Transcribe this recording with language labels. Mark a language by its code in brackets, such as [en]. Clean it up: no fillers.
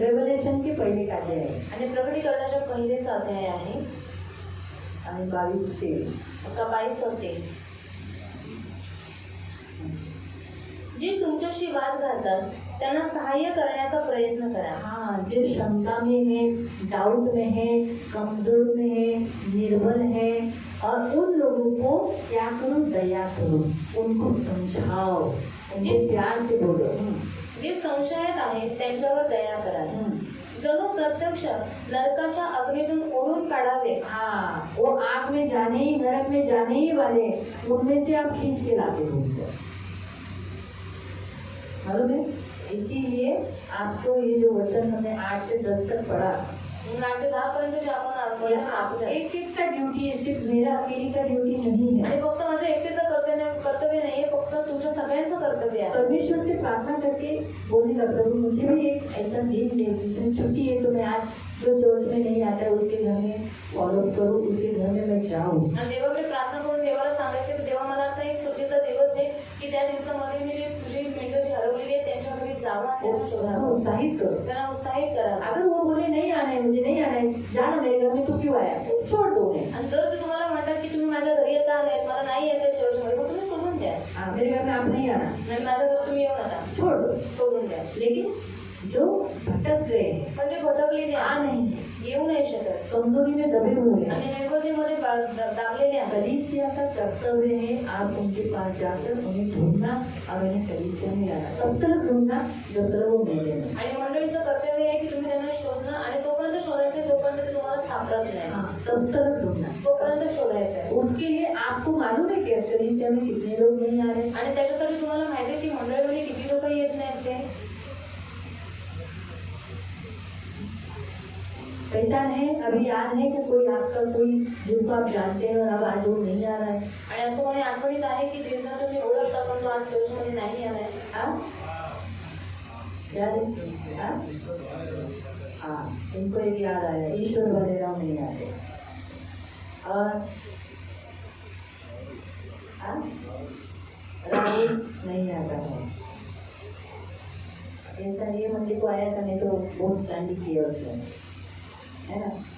[mr] Revelation के पहिले का अध्याय आहे आणि प्रकटीकरणाच्या पहिलेचा अध्याय आहे, आणि 22-23 [hi] उसका 22 और 23। [mr] जे तुमच्याशी वाद घालतात त्यांना सहाय्य करण्याचा प्रयत्न करा। [hi] हाँ, जो क्षमता में है, डाउट में है, कमजोर में है, निर्बल है, और उन लोगों को क्या करो, दया करो, उनको समझाओ, उनको प्यार से बोलो। [mr] जे संशयात आहेत त्यांच्यावर दया करा, जणू प्रत्यक्ष नरकाच्या अग्नीतून ओढून काढावे। [hi] हाँ, वो आग में जाने ही, नरक में जाने ही वाले, उनमें से आप खींच के लाते हो उनको, मालूम है? इसीलिए आपको ये जो वचन हमने 8 से 10 तक पढ़ा, [mr] 8 ते 10 पर्यंत जे आपण वचन वाचलं, [hi] एक एक का ड्यूटी है, सिर्फ मेरा अकेले का ड्यूटी नहीं है। [mr] आणि फक्त माझ्या एकटेचं कर्तव्य नाहीये, फक्त तुमच्या सगळ्यांचं कर्तव्य आहे। [hi] परमेश्वर से प्रार्थना करके बोलने का, प्रभु मुझे भी एक ऐसा दिन दे जिसमें छुट्टी है, तो मैं आज जो चर्च में नहीं आता है उसके घर में फॉलो करूँ, उसके घर में मैं जाऊँ। [mr] आणि देवाकडे प्रार्थना करून देवाला सांगायचं की देवा मला असा एक सुट्टीचा दिवस दे की त्या दिवसामध्ये मी जे तुझी मिनिटं जी हरवलेली आहेत त्यांच्या घरी जावं आणि त्यांना शोधावं, [hi] उत्साहित करो, [mr] त्यांना उत्साहित करा। [hi] अगर वो बोले नहीं आना है, मुझे नहीं आना है, जाना मेरे घर में, तो क्यों आया, छोड़ दो उन्हें। [mr] आणि जर ते तुम्हाला म्हणतात की तुम्ही माझ्या घरी येता आलात, मला नाही यायचं चर्चमध्ये, मग तुम्ही सोडून द्या। [hi] हाँ, मेरे घर में आप नहीं आना, [mr] आणि माझ्या घरी तुम्ही येऊ नका, [hi] छोड़ दो। [mr] सोडून द्या। [hi] लेकिन जो भटक गए हैं, [mr] म्हणजे भटकलेले आ आहे, [hi] नहीं है, [mr] येऊ नाही शकत, [hi] कमजोरी में दबे हुए हैं, [mr] आणि निर्बलतेमध्ये दाबलेले आहे। [hi] कलीसिया का कर्तव्य है आप उनके पास जाकर उन्हें ढूंढना और उन्हें कलीसिया में लाना, तब तक ढूंढना जब तक वो मिले नहीं। [mr] आणि मंडळीचं कर्तव्य आहे की तुम्ही त्यांना शोधणं आणि तोपर्यंत शोधायचं जोपर्यंत ते तुम्हाला सापडत नाही, [hi] हाँ, तब तक ढूंढना। [mr] तोपर्यंत शोधायचं आहे। [hi] उसके लिए आपको मालूम है कि कलीसिया में कितने लोग नहीं आ रहे? [mr] आणि त्याच्यासाठी तुम्हाला माहिती आहे की मंडळीमध्ये किती लोक येत नाहीत ते? [hi] पहचान है? अभी याद है कि कोई आपका कोई जिनको आप जानते हैं और अब आज वो नहीं आ रहा है? [mr] आणि असं कोणी आठवणीत आहे की ज्यांना तुम्ही ओळखता पण तो आज चर्चमध्ये नाही आलाय? [hi] हाँ? याद है? हाँ? हाँ, इनको एक याद आया, ईश्वर भालेराव नहीं आते। और हाँ? राहुल नहीं आता है। ऐसा ये मंडी को आया था, नहीं तो बहुत कांडी किया उसने, है ना?